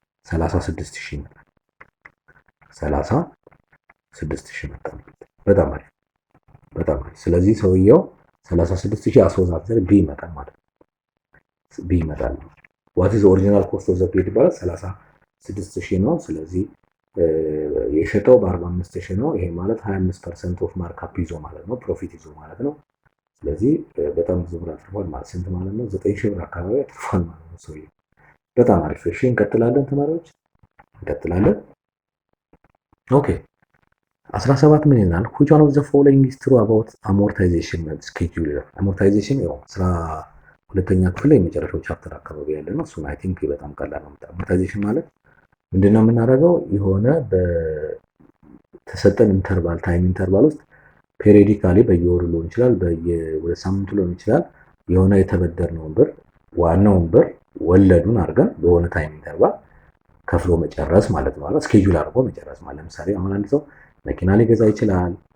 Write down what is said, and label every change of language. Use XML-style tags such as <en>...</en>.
<am>36,000 ይመጣል። 36,000 መጣ። በጣም አሪፍ በጣም አሪፍ። ስለዚህ ሰውየው 36,000 አስወዛዘር ቢ ይመጣል ማለት ነው። ቢ ይመጣል።</am> <en>ዋት ኢዝ ኦሪጂናል ኮስት ኦፍ ዘ ፔድ</en> <am>ይባላል 36,000 ነው። ስለዚህ የሸጠው በ45,000 ነው። ይሄ ማለት 25% ኦፍ ማርካፕ ይዞ ማለት ነው፣ ፕሮፊት ይዞ ማለት ነው። ስለዚህ በጣም ብዙ ብር አትርፏል ማለት ስንት ማለት ነው? 9,000 ብር አካባቢ አትርፏል ማለት ነው ሰውየው። በጣም አሪፍ። እሺ እንቀጥላለን ተማሪዎች እንቀጥላለን። ኦኬ 17 ምን ይላል?</am> <en>which one of the following is true about amortization schedule?</en> <am>amortization ያው ስራ ሁለተኛ ክፍል የመጨረሻው ቻፕተር አካባቢ ያለ ነው። እሱን</am> <en>አይ ቲንክ</en> <am>በጣም ቀላል ነው። amortization ማለት ምንድነው የምናደርገው? የሆነ በተሰጠን ኢንተርቫል ታይም ኢንተርቫል ውስጥ ፔሪዮዲካሊ በየወሩ ሊሆን ይችላል፣ በየሁለት ሳምንቱ ሊሆን ይችላል የሆነ የተበደርነውን ብር ዋናውን ብር ወለዱን አድርገን በሆነ ታይም ኢንተርቫል ከፍሎ መጨረስ ማለት ነው። ስኬጁል አድርጎ መጨረስ ማለት ለምሳሌ አሁን አንድ ሰው መኪና ሊገዛ ይችላል፣</am>